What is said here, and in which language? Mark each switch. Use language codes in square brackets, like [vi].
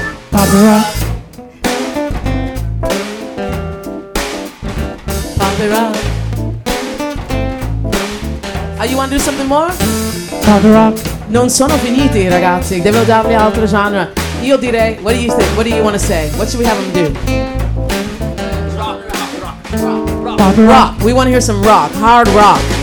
[it] Papa. [en] Father Rock. Are you want to do something more? Father Rock. [it] Non sono finiti, ragazzi. Devo darvi altro genere. Io direi, [en] what do you think? What do you want to say? What should we have them do? Rock. We want to hear some rock, hard rock.